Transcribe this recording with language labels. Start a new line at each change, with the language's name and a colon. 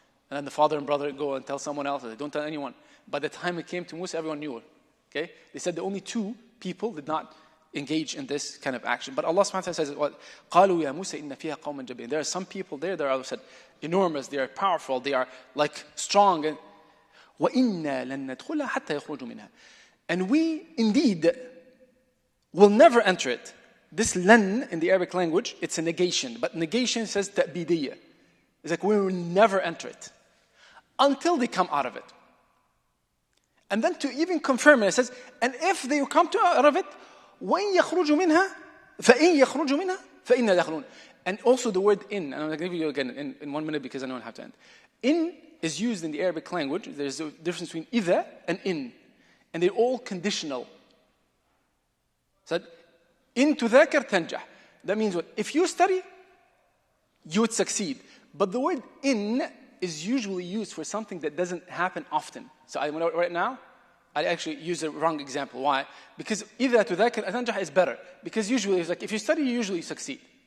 English: And then the father and brother go and tell someone else. Don't tell anyone. By the time it came to Musa, everyone knew it. Okay? They said the only 2 people did not engage in this kind of action. But Allah subhanahu wa ta'ala says, "What?
Arabic: قَالُوا يَا مُوسَى إِنَّ فِيهَا قَوْمًا جَبِّينَ."
English: There are some people there that are said enormous, they are powerful, they are like strong. And
Arabic: وَإِنَّا لَن نَدْخُلَهَا حَتَّى يَخْرُجُوا مِنْهَا.
English: And we indeed will never enter it. This lan in the Arabic language, it's a negation. But negation says ta'bidiyya. It's like we will never enter it until they come out of it. And then to even confirm it, it says, and if they come out of it,
Arabic: وَإِن يَخْرُجُوا مِنْهَا فَإِن يَخْرُجُوا مِنْهَا فَإِنَّا دَاخِلُونَ.
English: And also the word in, and I'm going to give you again in 1 minute because I know I have to end. In is used in the Arabic language. There's a difference between إِذَا and in. And they're all conditional.
Arabic: So, إِن تُذَاكَرْ تَنْجَحْ.
English: That means what? If you study, you would succeed. But the word in is usually used for something that doesn't happen often. So right now, I actually use a wrong example. Why? Because
Arabic: إِذَا تُذَاكَرْ تَنْجَحْ
English: is better. Because usually it's like if you study, you usually succeed.